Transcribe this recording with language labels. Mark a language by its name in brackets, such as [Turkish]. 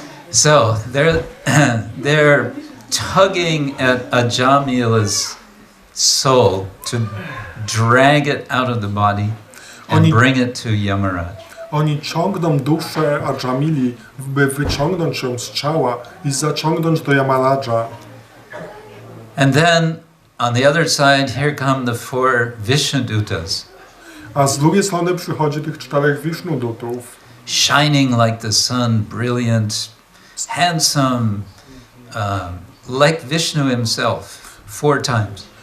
[English] So they're tugging at Ajamila's soul to drag it out of the body and bring it to Yamaraj. [Polish] Oni ciągną duszę Ajamili, by wyciągnąć ją z ciała i zaciągnąć do Yamaraja. [English] And then on the other side, here come the 4 Vishnudutas. [Polish] A z drugiej strony przychodzi tych 4 Vishnudutów. [English] Shining like the sun, brilliant, handsome, like Vishnu himself, 4 times.